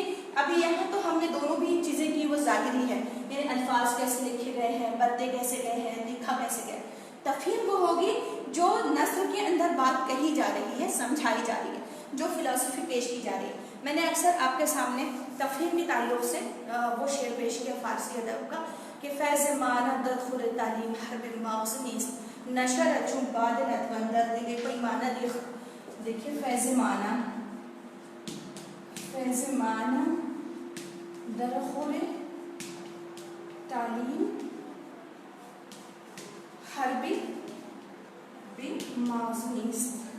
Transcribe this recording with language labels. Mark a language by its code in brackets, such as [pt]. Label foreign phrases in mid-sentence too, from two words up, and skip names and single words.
[ur] ابھی یہاں تو ہم نے دونوں بھی چیزیں کی وہ ظاہری ہے، یعنی الفاظ کیسے لکھے گئے ہیں، بنتے کیسے گئے ہیں، لکھا کیسے گئے. تفہیم وہ ہوگی جو نثر کے اندر بات کہی جا رہی ہے، سمجھائی جا رہی ہے، جو فلسفی پیش کی جا رہی ہے. میں نے اکثر آپ کے سامنے تفہیم کے تعلق سے وہ شعر پیش کیا فارسی ادب کا کہ [fa] فیض معنی در خور تعلیم حرب مغز نیست، نشر چون باد نتوان در دل پیمانہ ریخت. [ur] دیکھیے [fa] فیض معنی در خور تعلیم حرب مغز نیست.